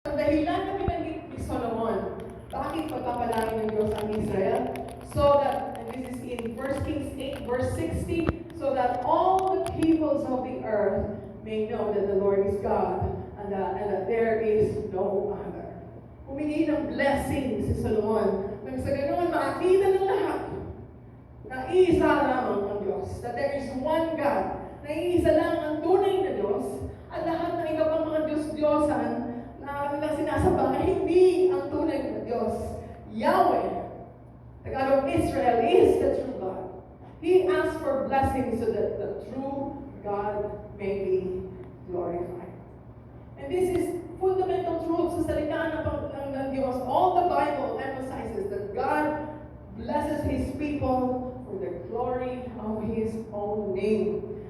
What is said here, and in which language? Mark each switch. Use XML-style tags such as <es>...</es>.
<tl>dahilan na binanggit ni Solomon, bakit pagpapalain ng Diyos ang Israel?</tl> <en>So that, and this is in 1 Kings 8 verse 60, so that all the peoples of the earth may know that the Lord is God, and that there is no other.</en> <tl>Humingi ng blessing si Solomon. Nang sa ganoon, makakita ng lahat na iisa lamang ang Diyos.</tl> <en>That there is one God.</en> <tl>Na iisa lang ang tunay na Diyos. At lahat ng iba pang mga Diyos-Diyosan na nilang sinasamba ay hindi ang tunay na Diyos.</tl> <en>Yahweh, the God of Israel, is the true God. He asked for blessings so that the true God may be glorified. And this is fundamental truth</en> <tl>sa salita ng Diyos.</tl> <en>All the Bible emphasizes that God blesses His people for the glory of His own name.</en>